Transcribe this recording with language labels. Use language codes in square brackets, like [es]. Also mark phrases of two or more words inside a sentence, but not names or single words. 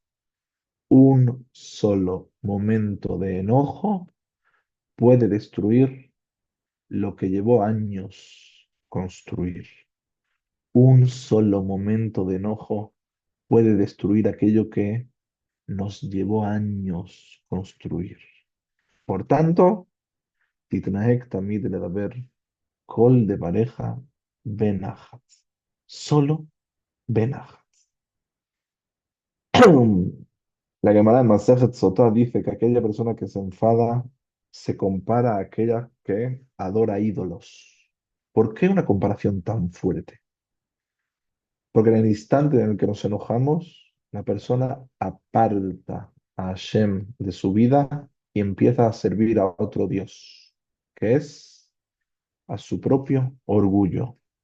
[es] Un solo momento de enojo puede destruir lo que llevó años construir. Un solo momento de enojo puede destruir aquello que nos llevó años construir. Por tanto, [he] תתנהג תמיד לדבר כל דבריך בנחת. [es] Solo בנחת. La Gemara en Masejet Sotá dice que aquella persona que se enfada se compara a aquella que adora ídolos. ¿Por qué una comparación tan fuerte? Porque en el instante en el que nos enojamos, la persona aparta a Hashem de su vida y empieza a servir a otro Dios, que es a su propio orgullo.